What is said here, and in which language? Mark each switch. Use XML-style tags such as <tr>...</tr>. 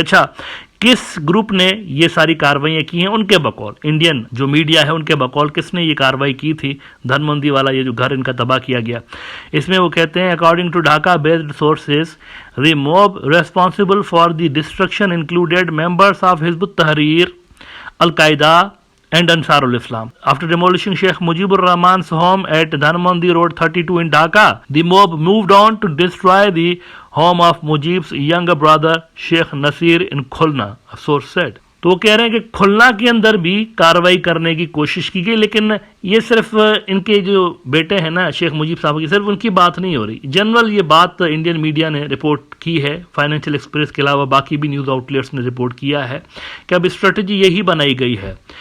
<ur>اچھا, کس گروپ نے یہ ساری کارروائیاں کی ہیں؟ ان کے بقول انڈین جو میڈیا ہے ان کے بقول کس نے یہ کارروائی کی تھی دھنمندی والا یہ جو گھر ان کا تباہ کیا گیا. اس میں وہ کہتے ہیں</ur> <en>According to Dhaka based sources the mob responsible for the destruction included members of Hizb ut Tahrir, al Qaeda and Ansar al-Islam. After demolishing Sheikh Mujibur Rahman's home at Dhanmondi Road 32 in Dhaka, the mob moved on to destroy the home of Mujib's younger brother Sheikh Nasir in Khulna, a source said.</en> <ur>تو وہ کہہ رہے ہیں کہ کھلنا کے اندر بھی کارروائی کرنے کی کوشش کی گئی, لیکن یہ صرف ان کے جو بیٹے ہیں نا شیخ مجیب صاحب کی, صرف ان کی بات نہیں ہو رہی. جنرل یہ بات انڈین میڈیا نے رپورٹ کی ہے, فائنینشیل ایکسپریس کے علاوہ باقی بھی نیوز آؤٹ لیٹس نے رپورٹ کیا ہے کہ اب اسٹریٹجی یہی بنائی گئی ہے.</ur>